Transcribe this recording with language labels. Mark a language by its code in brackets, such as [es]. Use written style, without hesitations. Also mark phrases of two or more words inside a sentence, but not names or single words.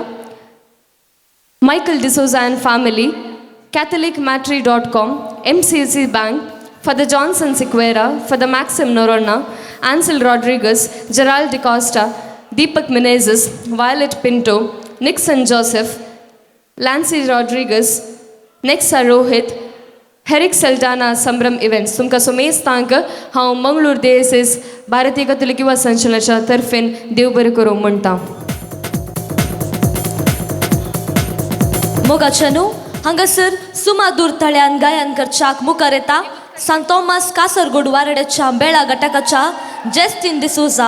[kok] मायकल डिसोजा [en] and family, [kok] catholicmatry.com, MCC Bank, Father Johnson Sequeira, Father Maxim Noronha, Ansel Rodriguez, Gerald DeCosta, Deepak Menezes, Violet Pinto, Nixon Joseph, Lancy Rodriguez, Nexa Rohit, हेरिक सल्टाना संभ्रम इव्हेंट्स तुमकां सोमेस्तांक हांव मंगळूर देसेस भारतीय कथोलिक युवा संचलनाच्या तर्फेन देव बरें करूं म्हणटा. मोगाचेनू हांगासर सुमादूर तळ्यान गायन करच्याक मुखार येता सांत थॉमस कासरगोड वारड्याच्या बेळा घटकाच्या जेस्टिन डिसोजा.